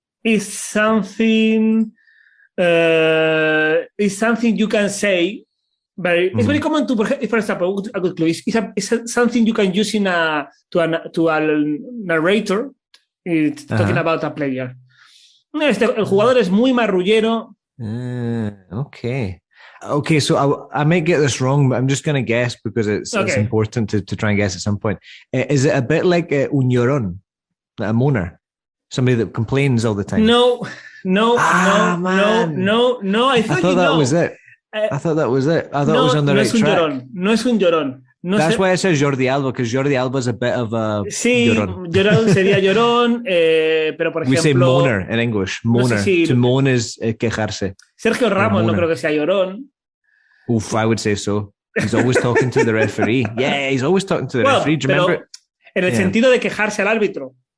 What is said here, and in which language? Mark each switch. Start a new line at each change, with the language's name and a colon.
English: It's something you can say. But it's very common to, for example, a good clue. It's something you can use to a narrator talking about a player.
Spanish: El jugador es muy marrullero.
English: Okay, so I might get this wrong, but I'm just going to guess because it's important to try and guess at some point. Is it a bit like un llorón, like a moaner? Somebody that complains all the time? No. I thought that was it. I thought that was it. I thought it was on the right track.
Spanish: No es un llorón.
English: That's why I said Jordi Alba, because Jordi Alba is a bit of a llorón.
Spanish: Llorón sería llorón, pero por ejemplo...
English: We say moaner in English. Moaner. To moan is quejarse.
Spanish: Sergio Ramos no creo que sea llorón.
English: Oof, I would say so. He's always talking to the referee. Yeah, he's always talking to the referee. Do you remember?
Spanish: En el sentido de quejarse al árbitro.